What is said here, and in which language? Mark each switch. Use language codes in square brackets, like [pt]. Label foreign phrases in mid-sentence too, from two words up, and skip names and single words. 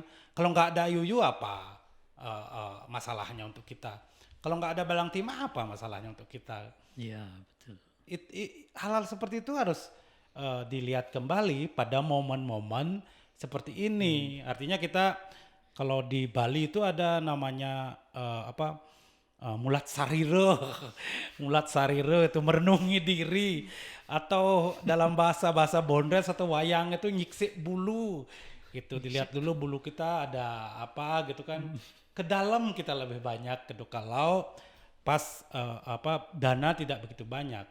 [id] Kalau nggak ada yuyu apa masalahnya untuk kita? Kalau nggak ada balang timah apa masalahnya untuk kita? Iya, betul. Hal-hal seperti itu harus dilihat kembali pada momen-momen seperti ini. Artinya kita kalau di Bali itu ada namanya [ban] mulat sariro. Mulat sariro [id] itu merenungi diri, atau dalam bahasa Bondres atau wayang itu [ban] nyiksi bulu. [id] Gitu, dilihat dulu bulu kita ada apa gitu kan. Ke dalam kita lebih banyak gitu kalau pas dana tidak begitu banyak.